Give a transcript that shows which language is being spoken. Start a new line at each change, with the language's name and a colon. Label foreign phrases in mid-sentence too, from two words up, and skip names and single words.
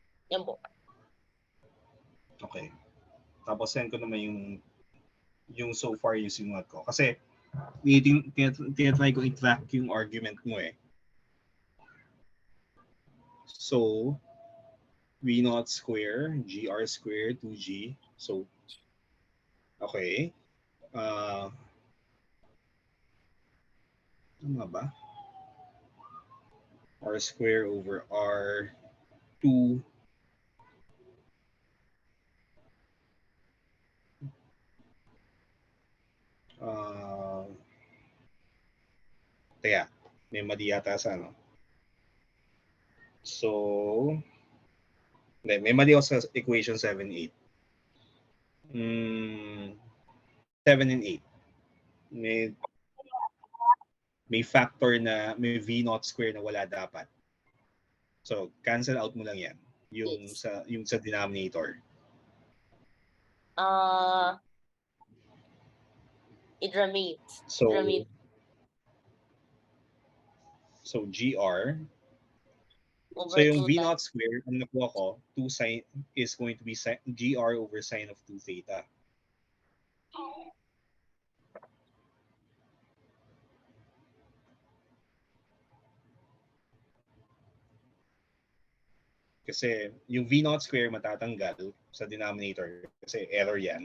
Filipino: Yan po. Okay. Tapos send ko naman yung
English: so far
Filipino: yung sinulat ko. Kasi tinatry ko i-track yung argument mo eh.
English: So, V naught square, GR square, 2G. So,
Filipino: okay. Tama ba?
English: R square over R2
Filipino: teka, may mali yata sa ano. So, may mali ako sa equation 7, 8.
English: 7 and 8.
Filipino: May factor na may
English: V naught square
Filipino: na wala dapat.
English: So, cancel out
Filipino: mo lang yan. Yung sa denominator.
English: It remains. So, GR. So, yung V naught square,
Filipino: ang nakuha ko,
English: 2 sine is going to be GR over sine of 2 theta.
Filipino: Kasi yung
English: V naught square
Filipino: matatanggal sa denominator kasi error yan.